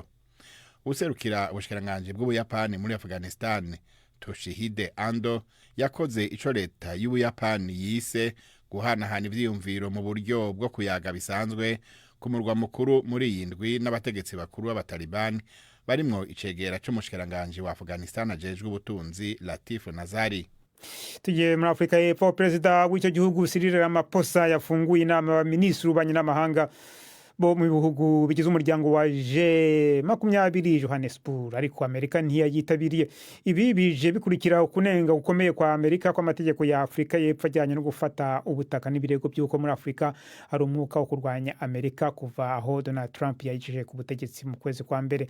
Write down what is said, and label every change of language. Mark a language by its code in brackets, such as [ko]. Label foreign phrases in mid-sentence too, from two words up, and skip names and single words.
[rn] Userukira ubushikiranganje bw'Ubuyapani muri Afghanistan Toshihide Ando yakoze ico leta y'Ubuyapani yise guhanahana ivyiyumviro mu buryo bwo kuyaga bisanzwe ku murwa mukuru muri yindwi n'abategetsi bakuru b'abatalibani barimwo icegera co mushikiranganje wa Afghanistan ajejwe ubutunzi Latif Nazari. [rw] Tugiye muri Afrika y'Epfo. Perezida w'icyo gihugu Cyril Ramaphosa yafunguye inama y'abaminisitiri b'ububanyi n'amahanga bo mu bihugu bigize umuryango wa G20 Johannesburg, ariko Amerika ntiyayitabiriye. Ibi bije bikurikira kunenga gukomeye kwa Amerika kwa amategeko ya Afrika y'Epfo ajyanye no gufata ubutaka n'ibirego by'uko muri Afrika hari umwuka wo kurwanya Amerika kuva aho Donald Trump yayijije ku butegetsi mu kwezi kwa mbere.